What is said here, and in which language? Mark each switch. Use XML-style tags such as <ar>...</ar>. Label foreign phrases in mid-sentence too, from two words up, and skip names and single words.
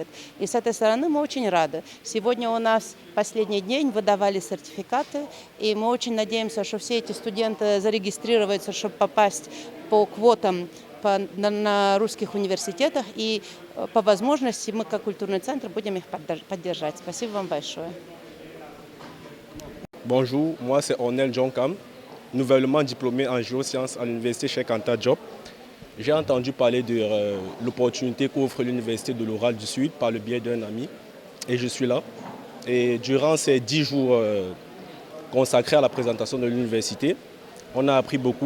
<ru>И с этой стороны мы очень рады. Сегодня у нас последний день, выдавали сертификаты, и мы очень надеемся, что все эти студенты зарегистрируются, чтобы попасть по квотам на русских университетах, и по возможности мы, как культурный центр, будем их поддержать. Спасибо вам большое.</ru> <fr>Bonjour, moi c'est Ornel Jonkam, nouvellement diplômé en géosciences à l'université Cheikh Anta Diop. J'ai entendu parler de l'opportunité qu'offre l'université de l'Oural du Sud par le biais d'un ami, et je suis là. Et durant ces 10 jours consacrés à la présentation de l'université, on a appris beaucoup.</fr>